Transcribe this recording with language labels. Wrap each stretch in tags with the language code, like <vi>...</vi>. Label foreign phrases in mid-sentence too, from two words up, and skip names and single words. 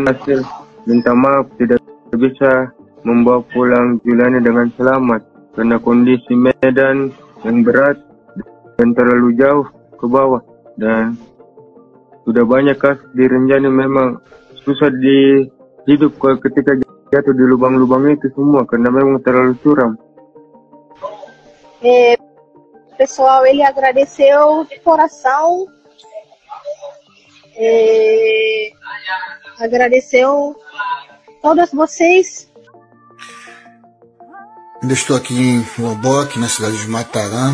<id>Hasil minta maaf tidak bisa membawa pulang Juliana dengan selamat karena kondisi medan yang berat dan terlalu jauh ke bawah, dan sudah banyak kasus di Rinjani memang susah hidup ketika jatuh di lubang-lubang itu semua karena memang terlalu curam.</id> <pt>Pessoal, ele agradeceu de coração, agradeceu todas vocês. Ainda estou aqui em Lombok, na cidade de Matarã.</pt>